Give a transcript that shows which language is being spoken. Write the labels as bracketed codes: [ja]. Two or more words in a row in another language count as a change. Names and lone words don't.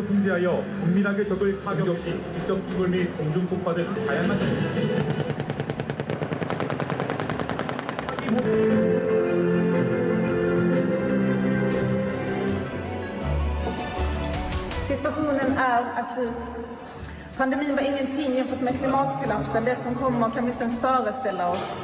[ko] 통제하여 은밀하게 적을 타격 시 직접 추돌 및 공중 폭파 등 다양한 [sv] Situationen är akut. Pandemin var ingenting jämfört med klimatkollapsen, det som kommer kan vi inte ens föreställa oss.